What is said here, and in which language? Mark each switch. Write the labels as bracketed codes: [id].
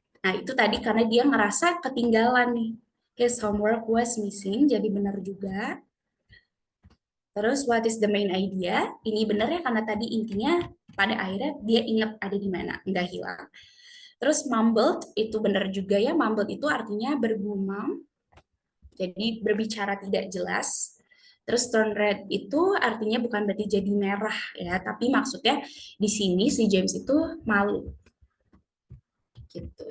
[id] Nah, itu tadi karena dia ngerasa ketinggalan nih. [en] His homework was missing, [id] jadi benar juga. Terus [en] what is the main idea? [id] Ini benar ya karena tadi intinya pada akhirnya dia ingat ada di mana, nggak hilang. Terus mumbled itu benar juga ya, mumbled itu artinya bergumam, jadi berbicara tidak jelas. Terus turn red itu artinya bukan berarti jadi merah ya, tapi maksudnya di sini si James itu malu gitu.